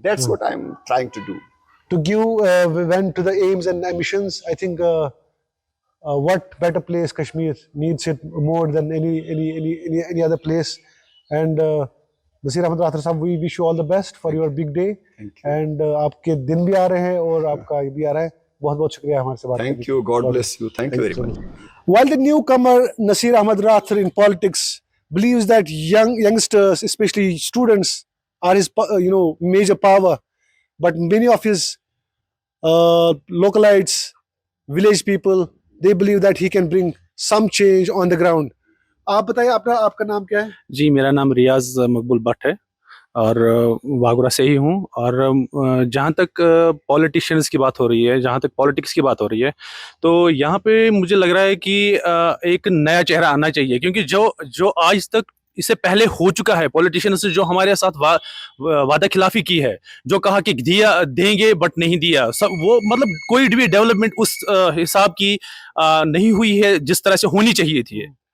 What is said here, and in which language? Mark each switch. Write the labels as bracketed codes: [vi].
[en] That's what I'm trying to do. To give vent to the aims and ambitions, I think what better place Kashmir needs it more than any other place. And Naseer Ahmad Rather صاحب, we wish you all the best for your big day. [ur] And آپ کے دن بھی آ رہے ہیں اور آپ کا بھی آ رہا ہے. بہت بہت شکریہ ہمارے سے بات کرنے کے لیے. [en] Thank you. God bless you. Thank you very much. While the newcomer Nasir Ahmad Rathar in politics believes that youngsters, especially students, are his major power, but many of his localites, village people, they believe that he can bring some change on the ground. [ur] آپ بتائیے آپ کا نام کیا ہے؟ جی میرا نام ریاض مقبول but ہے اور واگورہ سے ہی ہوں. اور جہاں تک پولیٹیشینس کی بات ہو رہی ہے، جہاں تک پالیٹکس کی بات ہو رہی ہے، تو یہاں پہ مجھے لگ رہا ہے کہ ایک نیا چہرہ آنا چاہیے، کیونکہ جو آج تک اس سے پہلے ہو چکا ہے، پولیٹیشینس جو ہمارے ساتھ وعدہ خلافی کی ہے، جو کہا کہ دیں گے بٹ نہیں دیا، وہ مطلب کوئی بھی ڈیولپمنٹ اس حساب کی نہیں ہوئی ہے جس طرح سے ہونی چاہیے تھی.